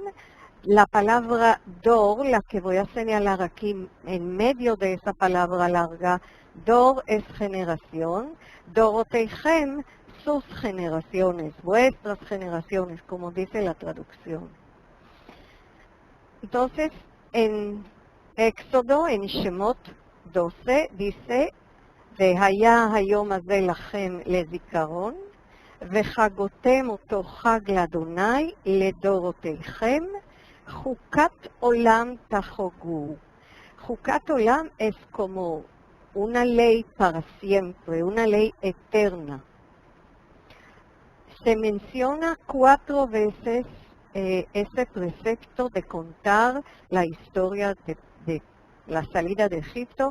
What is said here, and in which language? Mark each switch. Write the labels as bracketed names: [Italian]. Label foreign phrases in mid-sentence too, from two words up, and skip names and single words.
[Spanish] La palabra dor, la que voy a señalar aquí en medio de esa palabra larga, dor es generación, dorotechem sus generaciones, vuestras generaciones, como dice la traducción. Entonces, en Éxodo, en Shemot 12, dice, [Hebrew] והיה היום הזה לכם לזיכרון, וחגותם אותו חג לאדוני לדורותיכם, חוקת עולם תחוגו. חוקת עולם [Spanish] es como una ley para siempre, una ley eterna. Se menciona 4 veces ese precepto de contar la historia de la salida de Egipto.